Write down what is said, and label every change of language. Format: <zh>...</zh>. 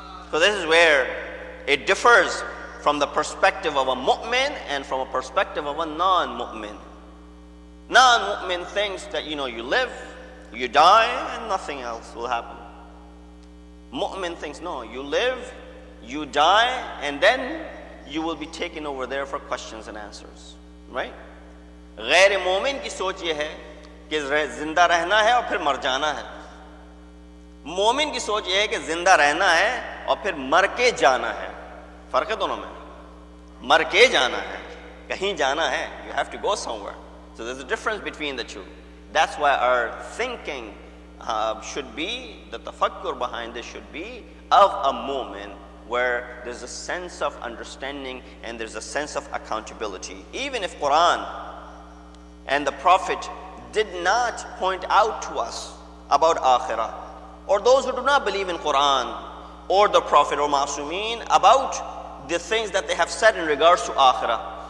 <en>So this is where it differs from the perspective of a mu'min and from a perspective of a non-mu'min. Non-mu'min thinks that you live, you die, and nothing else will happen. Mu'min thinks, no, you live, you die, and then you will be taken over there for questions and answers. Right?</en> <hi>गैर मोमिन की सोच ये है कि जिंदा रहना है और फिर मर जाना है. मोमिन की सोच ये है कि जिंदा रहना है और फिर मर के जाना है. फर्क है दोनों में. मर के जाना है, कहीं जाना है.</hi> <en>You have to go somewhere. So there's a difference between the two. That's why our thinking should be, the tafakkur behind this should be of a moment where there's a sense of understanding and there's a sense of accountability. Even if Quran and the Prophet did not point out to us about akhirah, or those who do not believe in Quran or the Prophet or Ma'asumeen about the things that they have said in regards to akhirah.</en>